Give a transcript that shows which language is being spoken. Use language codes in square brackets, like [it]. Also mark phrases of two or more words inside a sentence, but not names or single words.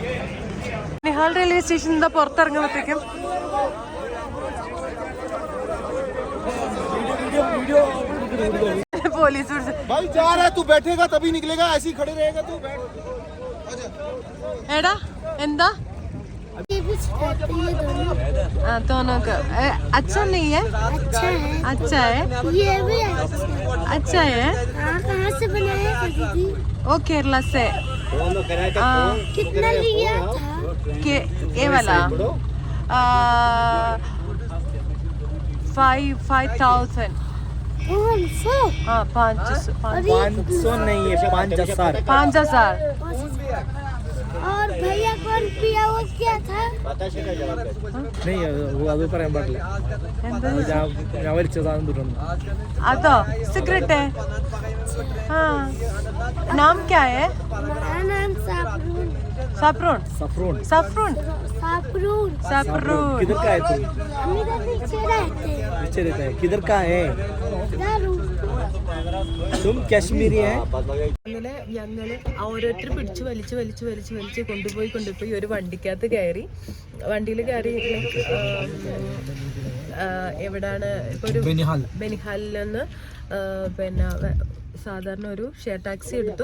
[ml] നിഹാൽ റെയിൽവേ സ്റ്റേഷൻ എന്താ പുറത്തിറങ്ങുമ്പോഴത്തേക്കും പോലീസ് എടാ എന്താ [hi] दोनों का अच्छा नहीं है? अच्छा है, ये भी अच्छा है। कहाँ से बनाया दीदी? वो केरला से। कितना लिया था? ये वाला 5,000। 500 नहीं है, 5,000। और भैया कौन पिया वो क्या था? नहीं वो [ml] അത് പറയാൻ പാടില്ല. ഞാൻ വലിച്ച സാധനം തുറന്നു. അതോ [hi] सिगरेट है? हाँ। नाम क्या है? मेरा नाम सफरून। किधर का है तुम? हम इधर नीचे रहते हैं। किधर का है? तुम कश्मीरी है? [ml] ഞങ്ങള് ഓരോരുത്തർ പിടിച്ച് വലിച്ച് കൊണ്ടുപോയി ഒരു വണ്ടിക്കകത്ത് കയറി. വണ്ടിയിൽ കയറി എവിടാണ് ഇപ്പൊ ഒരു ബനിഹാലിൽ നിന്ന് പിന്നെ സാധാരണ ഒരു ഷെയർ ടാക്സി എടുത്തു.